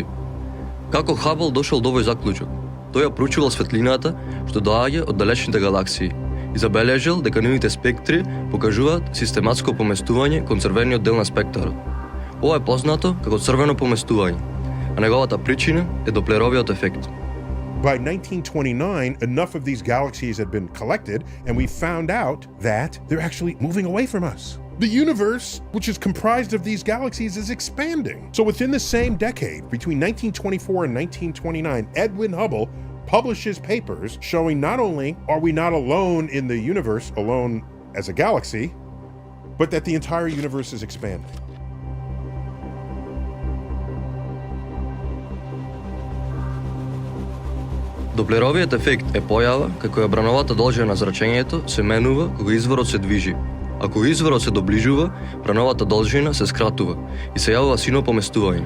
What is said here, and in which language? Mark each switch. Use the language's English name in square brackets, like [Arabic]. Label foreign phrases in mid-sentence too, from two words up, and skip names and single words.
[Macedonian] Како Хабл дошол до овој заклучок? Тој ја проучувал светлината што доаѓа од далечните галаксии и забележал дека нивните спектри покажуваат систематско поместување кон црвениот дел на спектарот. Ова е познато како црвено поместување, а неговата причина е доплеровиот ефект. [English] By 1929, enough of these galaxies had been collected, and we found out that they're actually moving away from us. The universe, which is comprised of these galaxies, is expanding. So within the same decade, between 1924 and 1929, Edwin Hubble publishes papers showing not only are we not alone in the universe, alone as a galaxy, but that the entire universe is expanding. [Macedonian] Доплеровиот ефект е појава како ја брановата должина на зрачењето се менува кога изворот се движи. Ако изворот се доближува, брановата должина се скратува и се јавува сино поместување.